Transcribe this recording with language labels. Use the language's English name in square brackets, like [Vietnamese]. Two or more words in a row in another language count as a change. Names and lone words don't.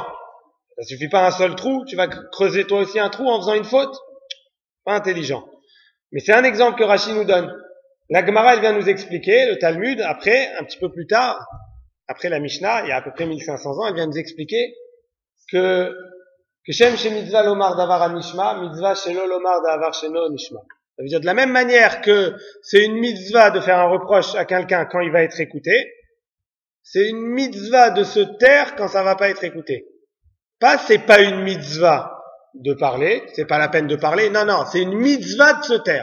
[French] Ça suffit pas un seul trou, tu vas creuser toi aussi un trou en faisant une faute. Pas intelligent. Mais c'est un exemple que Rachi nous donne. La Gemara, elle vient nous expliquer, le Talmud, après, un petit peu plus tard, après la Mishnah, il y a à peu près 1500 ans, elle vient nous expliquer que [Hebrew] כשם שמצוה לומר דבר הנשמע, מצוה שלא לומר דבר שאינו נשמע. [French] Ça veut dire de la même manière que c'est une mitzvah de faire un reproche à quelqu'un quand il va être écouté, c'est une mitzvah de se taire quand ça va pas être écouté. C'est pas une mitzvah de parler, c'est pas la peine de parler, non, c'est une mitzvah de se taire.